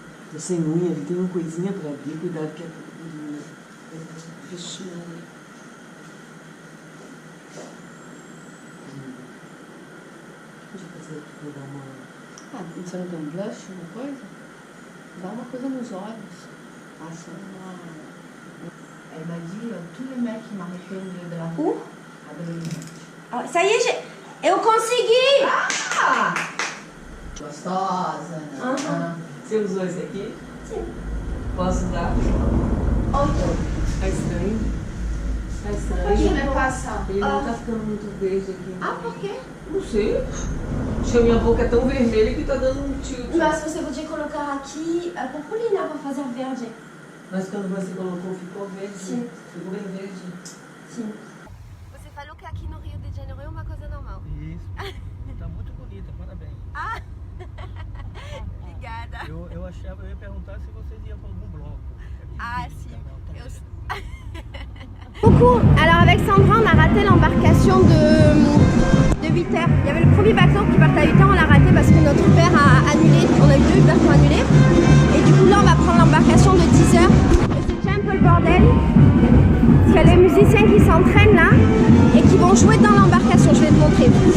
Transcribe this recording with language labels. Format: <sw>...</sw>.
<pt>Tô sem unha, ele tem uma coisinha pra abrir. Cuidado que é pequenininha. Fechou. Deixa eu fazer aqui pra dar uma... Ah, você não tem um blush, uma coisa? Dá uma coisa nos olhos. Passa uma...</pt> <fr>Elle m'a dit, tous les mecs qui m'arrêtaient de la Où? à Brésil. Ah, ça y est,</fr> <pt>eu consegui! Ah! Gostosa, né? Aham. Você usou esse aqui? Sim. Posso usar? Outro. Tá estranho? Tá Pode estranho? me passar. Ele não tá ficando muito verde aqui. Ah, por quê? Não sei. Acho que a minha boca é tão vermelha que tá dando um tilt. Mas você podia colocar aqui a purpurina para fazer verde. Mas quando você colocou, ficou verde. Sim. Ficou bem verde. Sim. Você falou que aqui no Rio de Janeiro é uma coisa normal. Isso. Tá muito bonita, parabéns. Ah! Obrigada. Eu ia perguntar se vocês iam para algum bloco.</pt> <fr>Ah, si. Coucou. Alors avec Sandra, on a raté l'embarcation de 8h. Il y avait le premier bateau qui partait à 8h, on l'a raté parce que notre Uber a annulé. On a eu 2 Uber qui ont annulé. Et du coup là, on va prendre l'embarcation de 10h. Et c'est déjà un peu le bordel. Parce qu'il y a les musiciens qui s'entraînent là et qui vont jouer dans l'embarcation. Je vais te montrer.</fr>